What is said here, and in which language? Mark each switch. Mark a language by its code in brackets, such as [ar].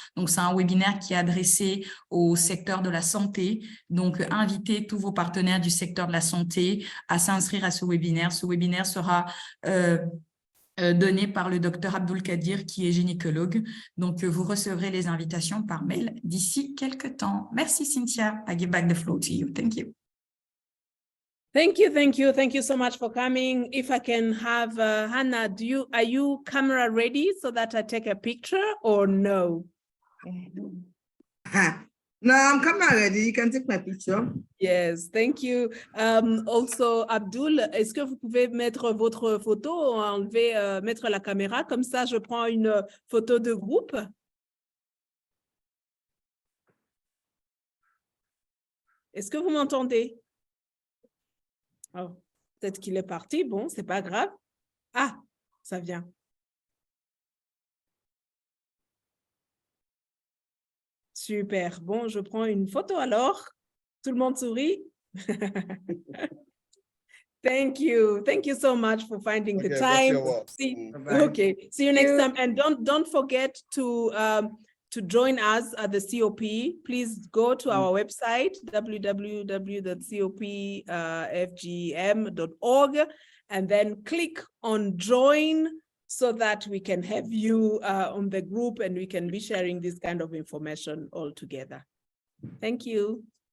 [fr] Donc, c'est un webinaire qui est adressé au secteur de la santé. Donc, invitez tous vos partenaires du secteur de la santé à s'inscrire à ce webinaire. Ce webinaire sera donné par le docteur Abdul Kadir, qui est gynécologue. Donc, vous recevrez les invitations par mail d'ici quelques temps. Merci, Cynthia. [en] I give back the floor to you. Thank you. Thank you, thank you, thank you so much for coming. If I can have Hannah, are you camera ready so that I take a picture or no? No, I'm camera ready. You can take my picture. Yes, thank you. [fr] Also, Abdul, est-ce que vous pouvez mettre votre photo, mettre la caméra, comme ça je prends une photo de groupe. Est-ce que vous m'entendez? Oh, peut-être qu'il est parti. Bon, c'est pas grave. Ah, ça vient. Super. Bon, je prends une photo alors. Tout le monde sourit. [en] Thank you. Thank you so much for finding the time. Okay. See you next time. And don't forget to join us at the COP. Please go to our website, www.copfgm.org, and then click on join so that we can have you on the group and we can be sharing this kind of information all together. Thank you.